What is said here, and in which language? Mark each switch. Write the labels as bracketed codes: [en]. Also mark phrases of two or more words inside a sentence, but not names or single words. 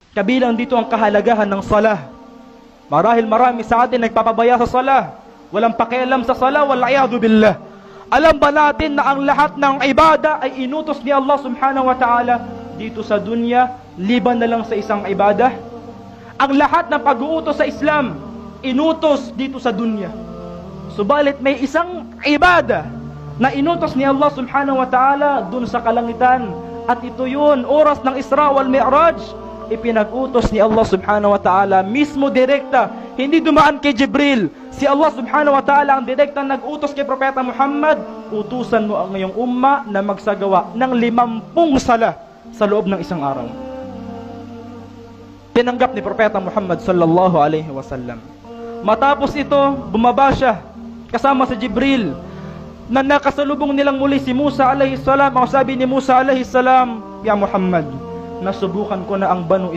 [tl] Kabilang dito ang kahalagahan ng salah. Marahil marami sa atin nagpapabaya sa salah, walang pakialam sa salah, [ar] wal'iyadu billah. [tl] Alam ba natin na ang lahat ng ibada ay inutos ni Allah [ar] subhanahu wa ta'ala [tl] dito sa dunya, liban na lang sa isang ibadah? Ang lahat ng pag-uutos sa Islam, inutos dito sa dunya. Subalit may isang ibada na inutos ni Allah [ar] subhanahu wa ta'ala [tl] dun sa kalangitan. At ito yun, oras ng Isra wal Mi'raj. Ipinag-utos ni Allah [ar] subhanahu wa ta'ala [tl] mismo direkta, hindi dumaan kay Jibril. Si Allah [ar] subhanahu wa ta'ala [tl] ang direkta nag-utos kay Propeta Muhammad, utusan mo ang iyong umma na magsagawa ng 50 sala sa loob ng isang araw. Tinanggap ni Propeta Muhammad [ar] sallallahu alaihi wasallam. [tl] Matapos ito, bumaba siya kasama si Jibril, na nakasalubong nilang muli si Musa [ar] alaihi salam. [tl] Ang sabi ni Musa [ar] alaihi salam, [tl] "Ya Muhammad, nasubukan ko na ang Banu